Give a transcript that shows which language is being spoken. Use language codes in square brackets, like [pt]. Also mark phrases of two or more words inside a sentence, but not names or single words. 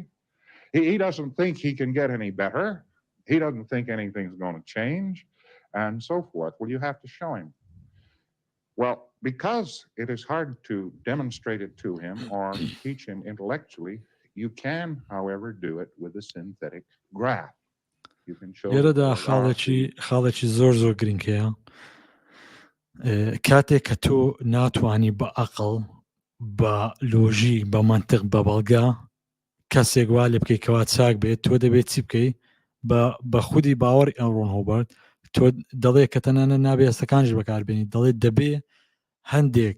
[en] He doesn't think he can get any better. He doesn't think anything's going to change, and so forth. Well, you have to show him. Well, because it is hard to demonstrate it to him or teach him intellectually, you can, however, do it with a synthetic graph. You can show. [ckb] لێرەدا خاڵێکی زۆر گرنگ هەیە کاتێک کە تۆ ناتوانی بە عەقڵ بە لۆژیک بە مەنتیق بە بەڵگا کەسێک وا لێ بکەیتەوە چاک بێت تۆ دەبێت چی بکەیت بە خودی باوەڕ ئەڕۆن هۆبەرت تۆ دەڵێ کە تەنانە نابێ ئەستەکانش بەکاربێنی دەڵێت دەبێ هەندێک